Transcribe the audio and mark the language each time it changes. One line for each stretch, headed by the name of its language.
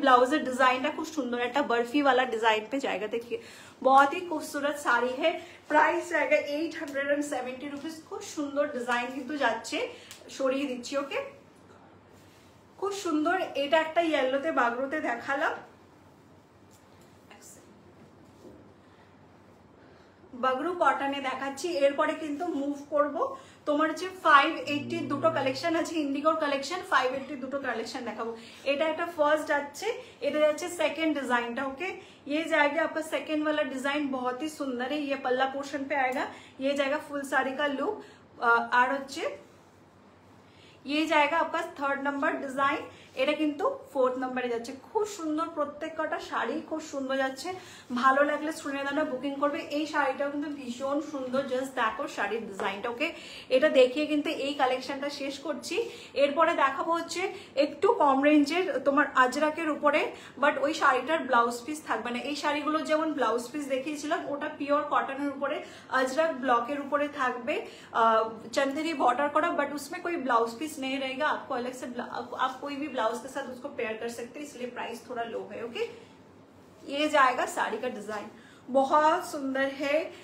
Hindi: ब्लाउजের
Bangla: ডিজাইনটা খুব সুন্দর, একটা
Hindi: बर्फी वाला डिजाइन पे जाएगा, देखिए बहुत ही खूबसूरत साड़ी है। प्राइस जाएगा 870 रुपीस।
Bangla: খুব সুন্দর ডিজাইন কিন্তু যাচ্ছে, সরিয়ে দিচ্ছি, ওকে। খুব সুন্দর, এটা একটা ইয়েলোতে বাগরোতে দেখালাম, বাগরু কটনে দেখাচ্ছি। এরপরে কিন্তু মুভ করব, তোমার হচ্ছে 580 দুটো কালেকশন আছে, ইন্ডিগোর কালেকশন 580 দুটো কালেকশন দেখাবো। এটা একটা ফার্স্ট যাচ্ছে, এটা যাচ্ছে सेकंड डिजाइनটা, ओके।
Hindi: ये जाएगा आपका सेकंड वाला डिजाइन, बहुत ही सुंदर है। ये पल्ला पोर्शन पे आएगा, ये जाएगा फुल साड़ी का लुक। और হচ্ছে ये जाएगा आपका थर्ड नंबर डिजाइन, এটা কিন্তু फोर्थ नंबरे যাচ্ছে।
Bangla: খুব সুন্দর, প্রত্যেকটা শাড়ি খুব সুন্দর যাচ্ছে। ভালো লাগলে স্ক্রিনে দাও, বুকিং করবে। এই শাড়িটাও কিন্তু ভীষণ সুন্দর, জাস্ট দেখো শাড়ির ডিজাইনটা, ওকে। এটা দেখিয়ে কিন্তু এই কালেকশনটা শেষ করছি। এরপরে দেখাবো হচ্ছে একটু কম রেঞ্জের তোমার আজরাকের উপরে, বাট ওই শাড়িটার ব্লাউজ পিস থাকবে না। এই শাড়িগুলো যেমন ব্লাউজ পিস দেখিয়েছিলাম, ওটা পিওর কটনের উপরে अजरक ब्लॉकेर ऊपर থাকবে, चंदेरी बॉर्डर करा,
Hindi: बट उसमें कोई ब्लाउज पीस नहीं रहेगा। आपको अलग से आप कोई भी ब्लाउज के साथ उसको पेयर कर सकते हैं, इसलिए प्राइस थोड़ा लो है, ओके। ये जाएगा साड़ी का डिजाइन, बहुत सुंदर है।